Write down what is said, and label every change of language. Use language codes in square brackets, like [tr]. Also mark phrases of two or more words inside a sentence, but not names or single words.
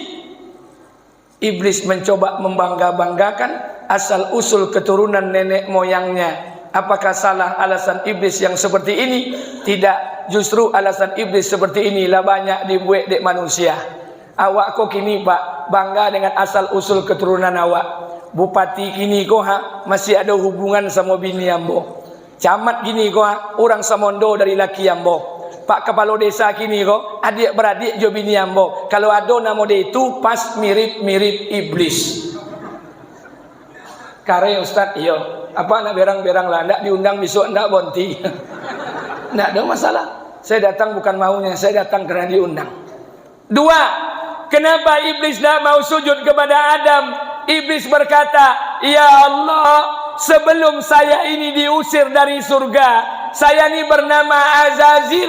[id] Iblis mencoba membangga-banggakan asal usul keturunan nenek moyangnya. Apakah salah alasan iblis yang seperti ini? Tidak, justru alasan iblis seperti inilah banyak dibuat dek manusia. [min] Awak kok kini pak bangga dengan asal usul keturunan awak. Bupati kini kok masih ada hubungan sama bini ambo. Camat gini kok orang Samondo dari laki ambo. Pak kepala desa kini kok adik beradik jo bini ambo. [id] Kalau ada nama dia itu pas mirip-mirip iblis. [min] Kare Ustaz, iyo. Apa nak berang-berang lah, ndak diundang besok, ndak bonti. Ndak ada masalah. [id] Saya datang bukan maunya, saya datang karena diundang. 2, kenapa iblis tidak mau sujud kepada Adam? Iblis berkata, ya Allah, sebelum saya ini diusir dari surga, saya ini bernama Azazil.